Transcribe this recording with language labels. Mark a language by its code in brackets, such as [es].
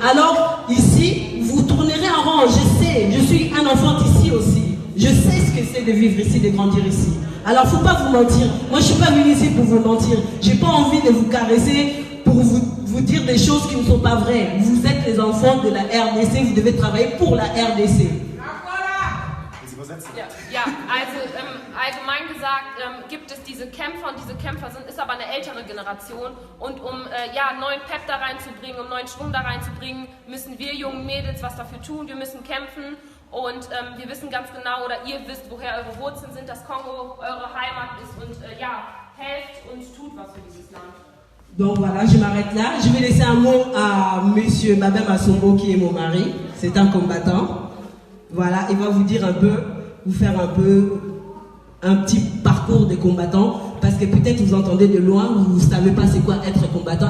[fr] Alors, ici, vous tournerez en rond. Je sais, je suis un enfant ici aussi. Je sais ce que c'est de vivre ici, de grandir ici. Alors, il ne faut pas vous mentir. Moi, je ne suis pas venu ici pour vous mentir. Je n'ai pas envie de vous caresser pour vous dire des choses qui ne sont pas vraies. Vous êtes les enfants de la RDC. Vous devez travailler pour la RDC. [de] Ja, also allgemein gesagt gibt es diese Kämpfer und diese Kämpfer ist aber eine ältere Generation und um neuen Pep da reinzubringen, um neuen Schwung da reinzubringen, müssen wir jungen Mädels was dafür tun, wir müssen kämpfen und wir wissen ganz genau oder ihr wisst, woher eure Wurzeln sind, dass Kongo eure Heimat ist und helft und tut was für dieses Land. [fr] Donc voilà, je m'arrête là. Je vais laisser un mot à monsieur Babem Assombo qui est mon mari, c'est un combattant. Voilà, il va vous dire vous faire un petit parcours de combattant, parce que peut-être vous entendez de loin, vous ne savez pas c'est quoi être combattant.